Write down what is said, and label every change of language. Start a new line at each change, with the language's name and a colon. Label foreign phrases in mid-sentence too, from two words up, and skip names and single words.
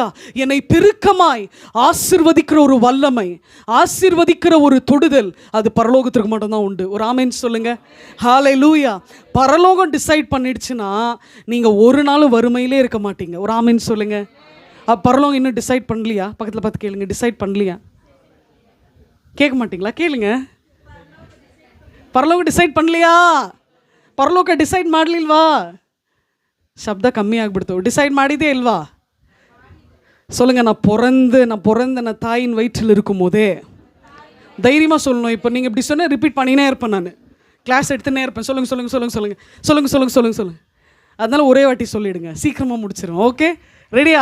Tamil: என்னை பெருக்கமாய் ஆசீர்வதிக்கிற ஒரு வல்லமை, ஆசீர்வதிக்கிற ஒரு தொடுதல், அது பரலோகத்திற்கு மட்டும்தான் உண்டு. ஒரு ஆமென் சொல்லுங்க. ஹல்லேலூயா. பரலோகம் டிசைட் பண்ணிடுச்சுன்னா நீங்கள் ஒரு நாள் வறுமையிலே இருக்க மாட்டீங்க. ஒரு ஆமென் சொல்லுங்க. பரலோகம் இன்னும் டிசைட் பண்ணலையா? பக்கத்தில் பார்த்து கேளுங்க, டிசைட் பண்ணலையா? கேட்க மாட்டீங்களா? கேளுங்க.
Kannada: ಪರಲೋಕ ಡಿಸೈಡ್ ಪಡ್ಲಿಯಾ? ಪರಲೋಕ ಡಿಸೈಡ್ ಮಾಡಲಿಲ್ವಾ? ಶಬ್ದ ಕಮ್ಮಿ ಆಗ್ಬಿಡ್ತು. ಡಿಸೈಡ್ ಮಾಡಿದೇ ಇಲ್ವಾ?
Tamil: சொல்லுங்க, நான் பிறந்த நான் தாயின் வயிற்றில் இருக்கும் போதே தைரியமாக சொல்லணும். இப்போ நீங்கள் இப்படி சொன்னால் ரிப்பீட் பண்ணினே இருப்பேன், நான் கிளாஸ் எடுத்துனே இருப்பேன். சொல்லுங்கள். அதனால ஒரே வாட்டி சொல்லிடுங்க, சீக்கிரமாக முடிச்சிடும். ஓகே, ரெடியா?